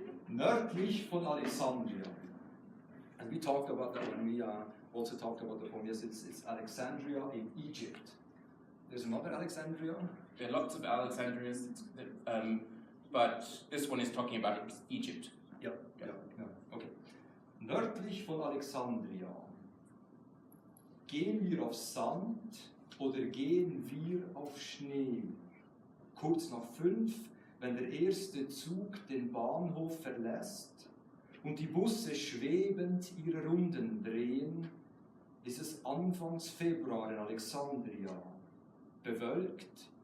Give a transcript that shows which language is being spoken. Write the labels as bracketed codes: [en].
[de] Nördlich von Alexandria. [en] And we talked about that when we also talked about the poem. Yes, it's Alexandria in Egypt. There's another Alexandria. There are lots of Alexandrias, but this one is talking about Egypt. [de] Ja. Okay. Nördlich von Alexandria. Gehen wir auf Sand oder gehen wir auf Schnee? Kurz nach 5, wenn der erste Zug den Bahnhof verlässt und die Busse schwebend ihre Runden drehen, ist es Anfangs Februar in Alexandria. Bewölkt,